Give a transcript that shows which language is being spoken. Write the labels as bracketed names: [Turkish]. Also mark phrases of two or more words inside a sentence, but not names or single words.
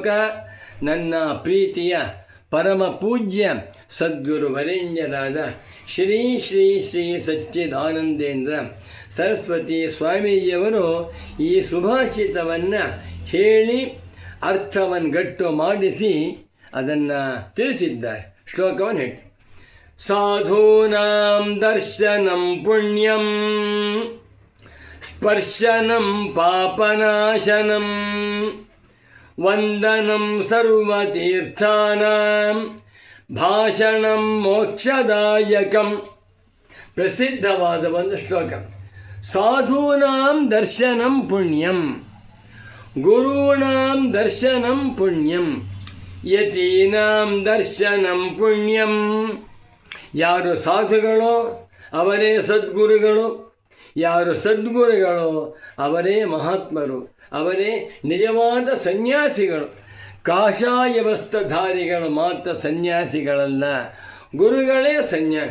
[Kannada] ನನ್ನ ಪ್ರೀತಿಯ ಪರಮ ಪೂಜ್ಯ ಸದ್ಗುರು ವರೇಣ್ಯರಾದ ಶ್ರೀ ಶ್ರೀ ಶ್ರೀ ಸಚ್ಚಿದಾನಂದೇಂದ್ರ ಸರಸ್ವತಿ ಸ್ವಾಮೀಜಿಯವರು ಈ ಸುಭಾಷಿತವನ್ನು ಹೇಳಿ ಅರ್ಥವನ್ನು ಗಟ್ಟು ಮಾಡಿಸಿ ಅದನ್ನು ತಿಳಿಸಿದ್ದಾರೆ. ಶ್ಲೋಕವನ್ನು ಹೇಳಿ: [Sanskrit] ಸಾಧೂನಾಂ ದರ್ಶನಂ ಪುಣ್ಯಂ ಸ್ಪರ್ಶನಂ ಪಾಪನಾಶನಂ ವಂದನಂ ಸರ್ವತೀರ್ಥಾನಾಂ ಭಾಷಣಂ ಮೋಕ್ಷದಾಯಕಂ. [Kannada] ಪ್ರಸಿದ್ಧವಾದ ಒಂದು ಶ್ಲೋಕ. [Sanskrit] ಸಾಧೂನಾಂ ದರ್ಶನಂ ಪುಣ್ಯಂ, ಗುರುಣಾಂ ದರ್ಶನಂ ಪುಣ್ಯಂ, ಯತೀನಾಂ ದರ್ಶನಂ ಪುಣ್ಯಂ. [Kannada] ಯಾರು ಸಾಧುಗಳೋ ಅವರೇ ಸದ್ಗುರುಗಳು, ಯಾರು ಸದ್ಗುರುಗಳು ಅವರೇ ಮಹಾತ್ಮರು, ಅವರೇ ನಿಜವಾದ ಸನ್ಯಾಸಿಗಳು. ಕಾಷಾಯ ವಸ್ತ್ರಧಾರಿಗಳು ಮಾತ್ರ ಸನ್ಯಾಸಿಗಳಲ್ಲ, ಗುರುಗಳೇ ಸನ್ಯಾಸಿ.